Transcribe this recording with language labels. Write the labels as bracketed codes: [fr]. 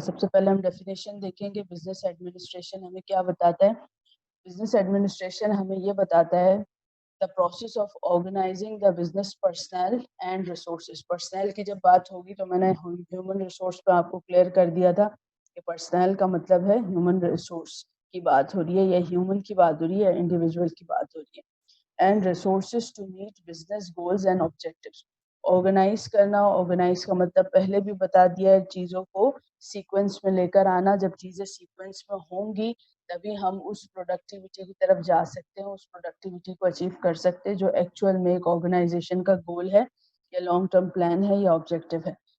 [ur] سب سے پہلے ہم ڈیفینیشن دیکھیں گے. بزنس ایڈمنسٹریشن ہمیں کیا بتاتا ہے؟ بزنس ایڈمنسٹریشن ہمیں یہ بتاتا ہے [en] the process of organizing the business personnel and resources. [ur] personnel کی جب بات ہوگی تو میں نے human resource پہ آپ کو کلیئر کر دیا تھا کہ personnel کا مطلب ہے human resource کی بات ہو رہی ہے یا human کی بات ہو رہی ہے, individual کی بات ہو رہی ہے. [en] and resources to meet business goals and objectives. [ur] organize کرنا, organize کا مطلب پہلے بھی بتا دیا ہے, چیزوں کو سیکوینس میں لے کر آنا. جب چیزیں سیکوینس میں ہوں گی تبھی ہم اس پروڈکٹیوٹی کی طرف جا سکتے ہیں, اس پروڈکٹیوٹی کو اچیو کر سکتے ہیں جو ایکچوئل میں ایک آرگنائزیشن کا گول ہے یا لانگ ٹرم پلان ہے یا آبجیکٹو ہے.